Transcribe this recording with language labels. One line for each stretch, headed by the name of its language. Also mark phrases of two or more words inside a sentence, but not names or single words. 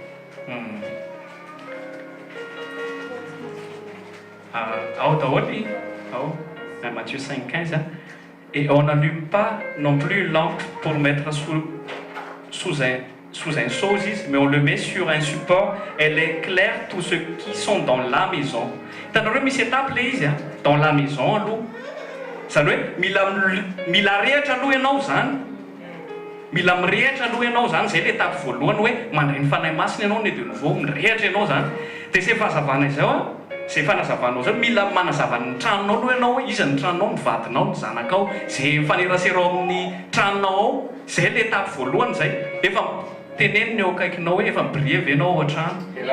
French: Matthieu 5:15 et on n'allume pas non plus une lampe pour mettre sous un sosis, mais on le met sur un support. Elle éclaire tous ceux qui sont dans la maison.
Malagasy: Hitanareo misy étape le izy
French: dans la maison
Malagasy: aloha zany hoe mila rehatra aloha ianao zany mila mirehatra aloha ianao zany zay le étape voalohany hoe mandray ny fanahy masina ianao ny
French: de nouveau
Malagasy: mirehatra ianao zany dia zay fahazavana izao zay fanazavanao zao mila manazava ny tranonao aloha ianao hoe iza ny tranonao ny vadinao ny zanakao zay mifaneraserao amin'ny tranonao ao zay le étape voalohany zay efa teneniny eo akaikinao hoe efa brieve ianao ao an-trano